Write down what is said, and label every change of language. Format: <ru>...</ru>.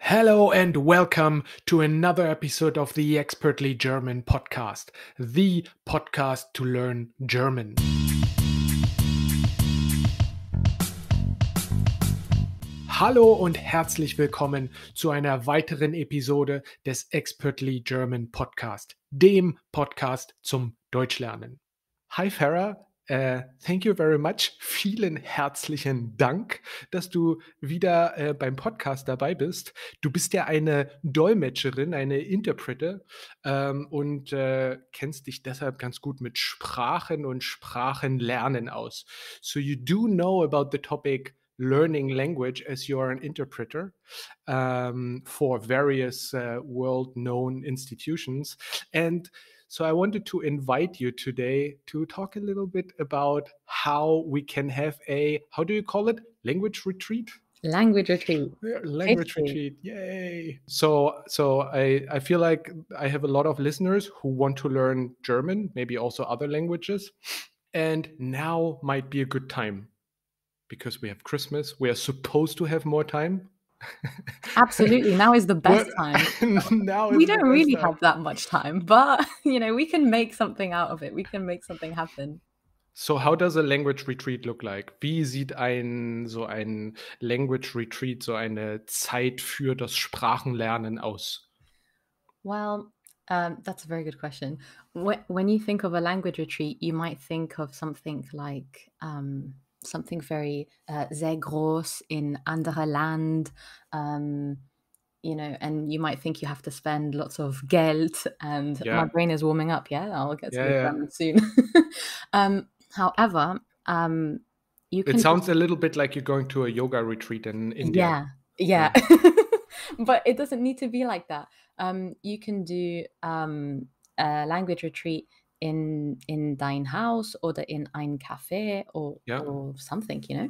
<en>Hello and welcome to another episode of the Expertly German podcast, the podcast to learn German.</en> <de>Hallo und herzlich willkommen zu einer weiteren Episode des Expertly German Podcast, dem Podcast zum Deutschlernen.</de> <en>Hi Farah, thank you very much.</en> <de>Vielen herzlichen Dank, dass du wieder beim Podcast dabei bist. Du bist ja eine Dolmetscherin, eine Interpreter und kennst dich deshalb ganz gut mit Sprachen und Sprachenlernen aus.</de> <en>So you do know about the topic learning language as you are an interpreter for various world-known institutions. And so I wanted to invite you today to talk a little bit about how we can have how do you call it? Language retreat? Language retreat. Yeah, language retreat. Yay. So I feel like I have a lot of listeners who want to learn German, maybe also other languages. And now might be a good time because we have Christmas. We are supposed to have more time. Absolutely. Now is the best time. We don't really have that much time, but we can make something out of it. We can make something happen. So how does a language retreat look like?</en> <de>Wie sieht so ein Language Retreat, so eine Zeit für das Sprachenlernen aus?</de> <en>Well, that's a very good question. When you think of a language retreat, you might think of something like something very</en> <de>sehr groß in anderer Land,</de> <en>and you might think you have to spend lots of Geld, and my brain is warming up. Yeah, I'll get to the German soon. However, you can. It sounds a little bit like you're going to a yoga retreat in India. Yeah. But it doesn't need to be like that. You can do a language retreat in</en> <de>dein Haus oder in ein Café</de> <en>or something,</en>